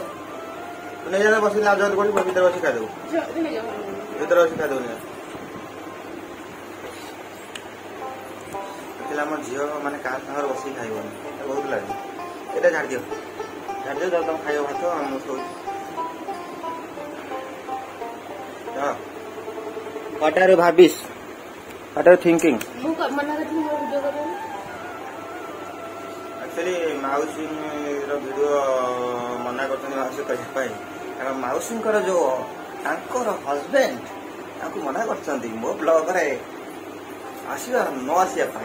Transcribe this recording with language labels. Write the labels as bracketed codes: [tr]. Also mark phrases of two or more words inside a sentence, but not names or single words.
[or] ତୁ ନେଇଯାଏ ବସିକି ଲାଜ କରି ଭିତରେ ବସି ଖାଇଦେବୁ। ଭିତରେ ବସି ଖାଇଦେବୁନି। ଆକ୍ଚୁଆଲି ଆମ ଝିଅ ମାନେ କାହା ସାଙ୍ଗରେ ବସିକି ଖାଇବନି, ବହୁତ ଲାଗେ। ଏଇଟା ଛାଡ଼ିଦିଅ, ଛାଡ଼ିଦିଅ, ତାହେଲେ ତମେ ଖାଇବ ଭାତ, ମୁଁ ଶୋଉଛି। [en] What are you ଭାବିସ୍? What are you thinking? [or] ମୁଁ ମନା କରିଥିଲି ମୋର ଭିଡ଼ିଓ କରିବାକୁ। ଆକ୍ଚୁଆଲି ମାଉସୀର ଭିଡ଼ିଓ ମନା କରୁଛନ୍ତି ମାଉସୀ କରିବା ପାଇଁ, କାରଣ ମାଉସୀଙ୍କର ଯୋଉ ତାଙ୍କର ହଜବେଣ୍ଡ ତାଙ୍କୁ ମନା କରିଛନ୍ତି ମୋ ବ୍ଲଗରେ ଆସିବା ନ ଆସିବା ପାଇଁ।